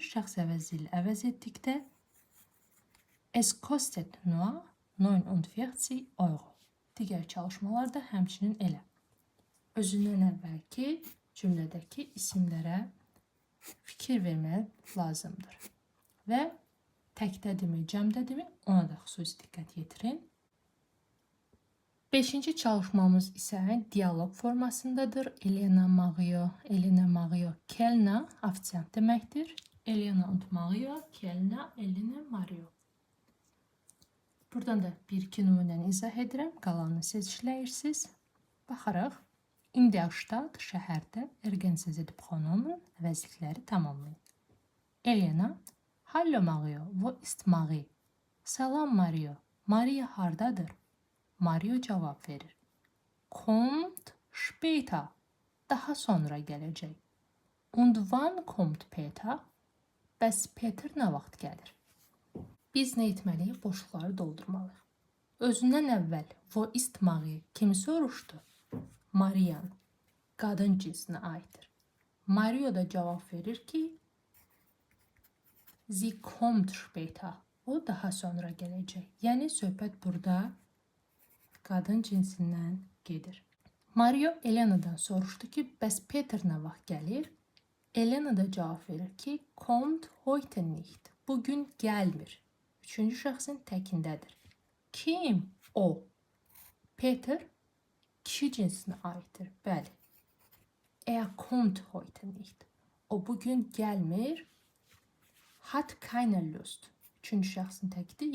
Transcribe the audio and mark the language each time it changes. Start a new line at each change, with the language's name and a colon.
Azerbaijani: Şəxs əvəzini əvəz etdikdə
German: es kostet nur 49 euro.
Azerbaijani: Digər çalışmalar da həmçinin elə. Özündən əvvəlki cümlədəki isimlərə fikir vermək lazımdır. Və təkdədimi, cəmdədimi ona da xüsusi diqqət yetirin. Beşinci çalışmamız isə dialog formasındadır. Elena Mario, Kelna, ofisiant deməkdir. Elena und Mario, Kelna, Elena, Mario. Buradan da bir-iki nümunəni izah edirəm. Qalanını siz işləyirsiniz. Baxarıq.
German: In der Stadt,
Azerbaijani: şəhərdə
German: ergänzen Sie die Pronomen
Azerbaijani: əvəzlikləri tamamlayın.
German: Elena, Hallo Mario, wo ist Marie?
Azerbaijani: Salam Mario, Maria hardadır? Mario cavab verir.
German: Kommt später.
Azerbaijani: Daha sonra gələcək.
German: Und wann kommt Peter?
Azerbaijani: Bəs Peter nə vaxt gəlir? Biz nə etməliyik? Boşluqları doldurmalıyıq. Özündən əvvəl
German: wo ist Marie
Azerbaijani: kimi soruşdu? Marian qadın cinsinə aiddir. Mario da cavab verir ki
German: Sie kommt später.
Azerbaijani: O daha sonra gələcək. Yəni söhbət burada qadın cinsindən gedir. Mario Elena'dan soruşdu ki, bəs Peter nə vaxt gəlir? Elena da cavab verir ki,
German: kommt heute nicht.
Azerbaijani: Bugün gəlmir. üçüncü şəxsin təkindədir. Kim? O. Peter kişi cinsinə aiddir. Bəli.
German: Kommt heute nicht.
Azerbaijani: O bugün gəlmir.
German: Hat keine Lust.
Azerbaijani: Üçüncü şəxsin təkidir.